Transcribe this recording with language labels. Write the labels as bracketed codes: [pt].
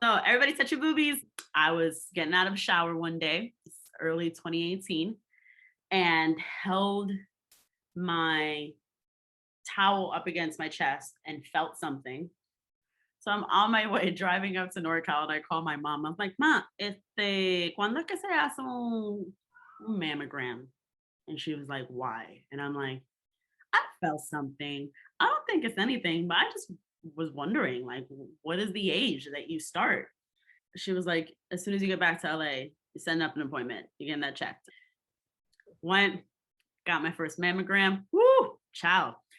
[en] So everybody touch your boobies. I was getting out of a shower one day, early 2018, and held my towel up against my chest and felt something. So I'm on my way driving up to NorCal and I call my mom. I'm like, [es] Ma, ¿cuándo es que se hace un mammogram? [en] And she was like, why? And I'm like, I felt something. I don't think it's anything, but I just was wondering, like, what is the age that you start? She was like, as soon as you get back to LA, you send up an appointment, you get that checked. Went, got my first mammogram. Woo, child.